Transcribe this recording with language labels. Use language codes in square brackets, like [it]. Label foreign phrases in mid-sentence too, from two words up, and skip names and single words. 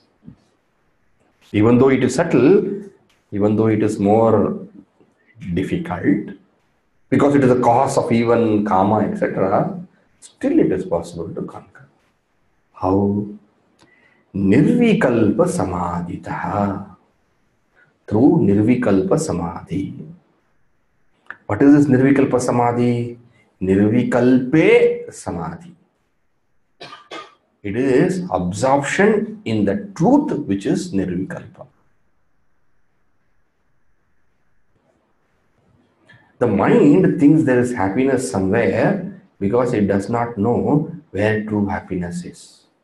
[en] Even though it is subtle, even though it is more difficult, because it is the cause of even karma, etc., still it is possible to conquer. How? [sa] Nirvikalpa samadhitaha. [en] Through [sa] nirvikalpa samadhi. [en] What is this [sa] nirvikalpa samadhi? Nirvikalpe samadhi. [en] It is absorption in the truth which is nirvikalpa. The mind thinks there is happiness somewhere because it does not know where true happiness is.